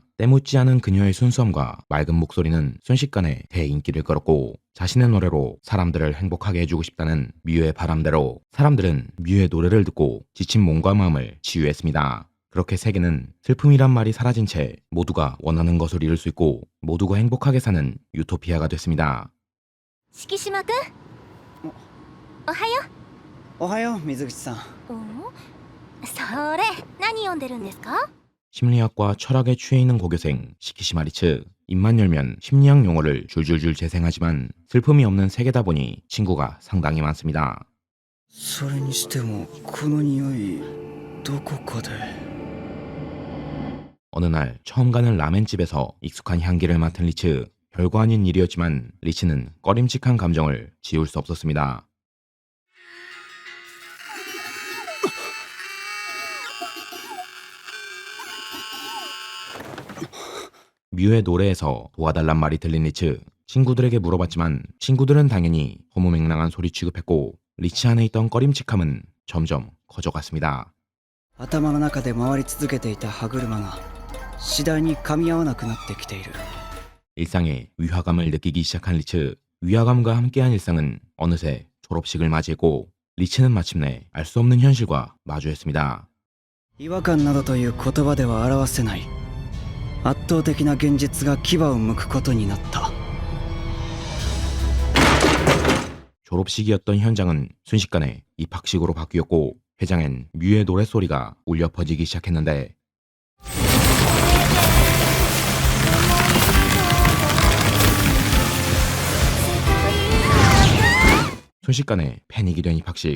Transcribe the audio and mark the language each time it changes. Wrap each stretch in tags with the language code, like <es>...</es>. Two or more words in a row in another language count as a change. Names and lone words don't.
<ko>때묻지 않은 그녀의 순수함과 맑은 목소리는 순식간에 대인기를 끌었고 자신의 노래로 사람들을 행복하게 해주고 싶다는 뮤의 바람대로 사람들은 뮤의 노래를 듣고 지친 몸과 마음을 치유했습니다. 그렇게 세계는 슬픔이란 말이 사라진 채 모두가 원하는 것을 이룰 수 있고 모두가 행복하게 사는 유토피아가 됐습니다.</ko> <ja>敷島くんおはよおはよう水口さん。う。それ何読んでるんですか？</ja> <ko>심리학과 철학에 취해 있는 고교생 시키시마 리츠. 입만 열면 심리학 용어를 줄줄줄 재생하지만 슬픔이 없는 세계다 보니 친구가 상당히 많습니다.</ko> <ja>それにしてもこの匂いどこかで。</ja> <ko>어느 날 처음 가는 라멘집에서 익숙한 향기를 맡은 리츠. 별거 아닌 일이었지만 리츠는 꺼림칙한 감정을 지울 수 없었습니다. 뮤의 노래에서 도와달란 말이 들린 리츠. 친구들에게 물어봤지만 친구들은 당연히 허무맹랑한 소리 취급했고 리츠 안에 있던 꺼림칙함은 점점 커져갔습니다.</ko> <ja>頭の中で回り続けていた歯車が次第に噛み合わなくなってきている。</ja> <ko>일상에 위화감을 느끼기 시작한 리츠. 위화감과 함께한 일상은 어느새 졸업식을 맞이했고 리츠는 마침내 알 수 없는 현실과 마주했습니다.</ko> <ja>違和感などという言葉では表せない圧倒的な現実が牙を剥くことになった。</ja> <ko>졸업식이었던 현장은 순식간에 입학식으로 바뀌었고 회장엔 뮤의 노랫소리가 울려 퍼지기 시작했는데 순식간에 패닉이 된 입학식.</ko>